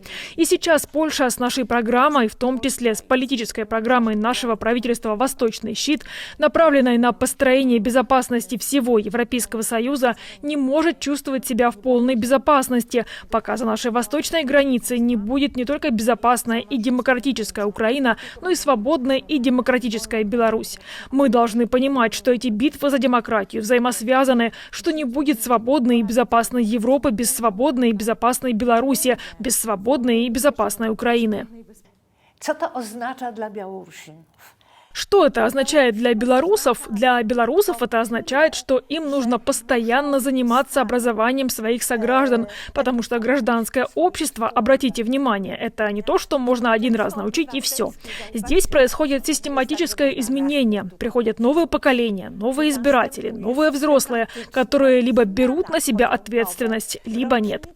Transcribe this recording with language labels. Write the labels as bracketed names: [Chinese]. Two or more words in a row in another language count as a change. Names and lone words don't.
[Russian] И сейчас Польша с нашей программой, в том числе с политической программой нашего правительства «Восточный щит», направленной на построение безопасности всего Европейского Союза, не может чувствовать себя в полной безопасности, пока за нашей восточной границей не будет не только безопасная и демократическая Украина, но и свободная и демократическая Беларусь. Мы должны понимать, что эти битвы за демократию взаимосвязаны, что не будет свободной и безопасной Европы без свободной и безопасной Беларуси, без свободной и безопасной Украины. [Polish] Co to oznacza dla Białorusinów? [Russian] Что это означает для белорусов? Для белорусов это означает, что им нужно постоянно заниматься образованием своих сограждан, потому что гражданское общество, обратите внимание, это не то, что можно один раз научить и все. Здесь происходит систематическое изменение. Приходят новые поколения, новые избиратели, новые взрослые, которые либо берут на себя ответственность, либо нет.